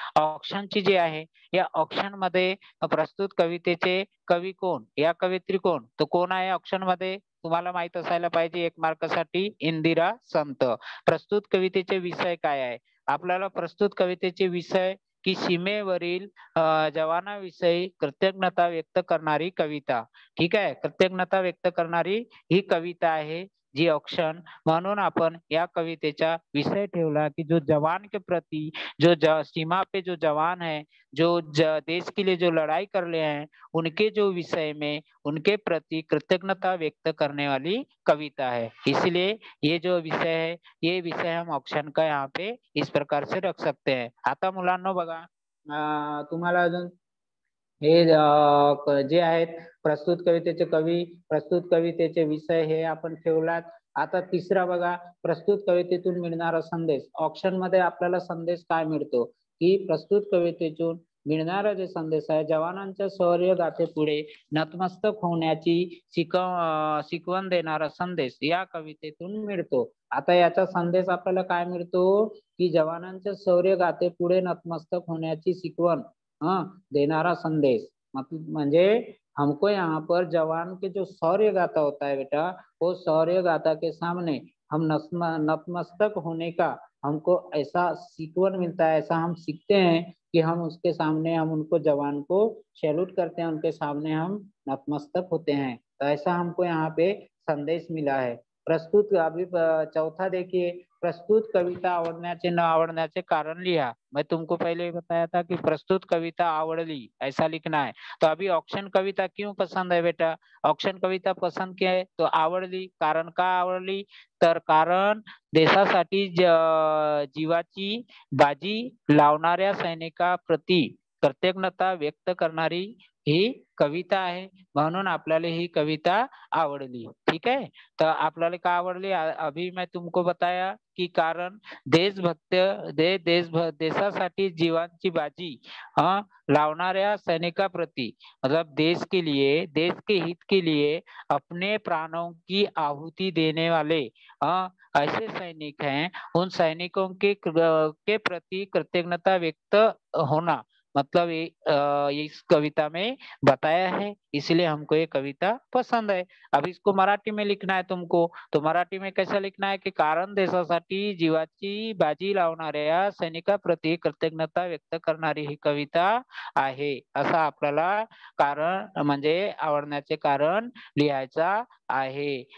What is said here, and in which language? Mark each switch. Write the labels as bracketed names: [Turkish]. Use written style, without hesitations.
[Marathi] ऑप्शनची जी आहे या ऑप्शन मध्ये प्रस्तुत कवितेचे कवी कोण, या कवयित्री कोण, तो कोण आहे ऑप्शन मध्ये तुम्हाला माहित असायला पाहिजे 1 मार्कासाठी, इंदिरा संत. प्रस्तुत कवितेचे विषय काय आहे आपल्याला, प्रस्तुत कवितेचे विषय की सीमेवरील जवानाविषयी कृतज्ञता व्यक्त करणारी कविता. ठीक आहे. कृतज्ञता व्यक्त करणारी ही कविता आहे जी ऑप्शन. म्हणून आपण या कवितेचा विषय ठेवला की [Hindi] जो जवान के प्रति, जो सीमा पे जो जवान है, जो देश के लिए जो लड़ाई कर रहे हैं, उनके जो विषय में उनके प्रति कृतज्ञता व्यक्त करने वाली कविता है. इसलिए ये जो विषय है, ये विषय हम ऑप्शन का यहाँ पे इस प्रकार से रख सकते हैं. [Marathi] आता मुलांनो बघा, तुम्हाला अजून हे जे आहेत प्रस्तुत कवितेचे कवी, प्रस्तुत कवितेचे विषय हे आपण ठेवलात. आता तिसरा बघा, प्रस्तुत कवितेतून मिळणारा संदेश. ऑप्शन मध्ये आपल्याला संदेश काय मिळतो, की प्रस्तुत कवितेतून मिळणारा जे संदेश आहे, जवानांच्या शौर्य गाथेपुढे नतमस्तक होण्याची शिकवण देणारा संदेश या कवितेतून मिळतो. आता याचा संदेश आपल्याला काय मिळतो, की जवानांच्या शौर्य गाथेपुढे नतमस्तक होण्याची शिकवण देनारा संदेश. [Hindi] मतलब म्हणजे हमको यहाँ पर जवान के जो शौर्य गाथा होता है बेटा, वो शौर्य गाथा के सामने हम नतमस्तक होने का हमको ऐसा सीखवन मिलता है, ऐसा हम सीखते हैं कि हम उसके सामने, हम उनको जवान को सैल्यूट करते हैं, उनके सामने हम नतमस्तक होते हैं. तो ऐसा हमको यहाँ पे संदेश मिला है. [Marathi] प्रस्तुत [Hindi] अभी चौथा देखिए, [Marathi] प्रस्तुत कविता आवडण्याचे न आवडण्याचे कारण लिहा. [Hindi] मैं तुमको पहले ही बताया था कि प्रस्तुत [Marathi] कविता आवडली [Hindi] ऐसा लिखना है. तो अभी ऑप्शन कविता क्यों पसंद है बेटा, ऑप्शन कविता पसंद क्या है, तो आवडली. [Marathi] कारण का आवडली, तर कारण देशासाठी जीवाची बाजी लावणाऱ्या सैनिकाप्रती कृतज्ञता व्यक्त करणारी ही कविता आहे, म्हणून आपल्याला ही कविता आवडली. ठीक है, तर आपल्याला का आवडली? [Hindi] अभी मैं तुमको बताया की [Marathi] कारण देशभक्त देशासाठी जीवांची बाजी लावणाऱ्या सैनिकाप्रती, [Hindi] मतलब देश के लिए, देश के हित के लिए अपने प्राणों की आहुति देने वाले ऐसे सैनिक हैं, उन सैनिकों के प्रति कृतज्ञता व्यक्त होना, मतलब ये इस कविता में बताया है, इसलिए हमको ये कविता पसंद है। अब इसको मराठी में लिखना है तुमको, तो मराठी में कैसा लिखना है की [Marathi] कारण देशासाठी जीवाची बाजी लावणाऱ्या सैनिकाप्रती कृतज्ञता व्यक्त करणारी ही कविता आहे, असं आपल्याला कारण म्हणजे आवडण्याचे कारण लिहायचा आहे.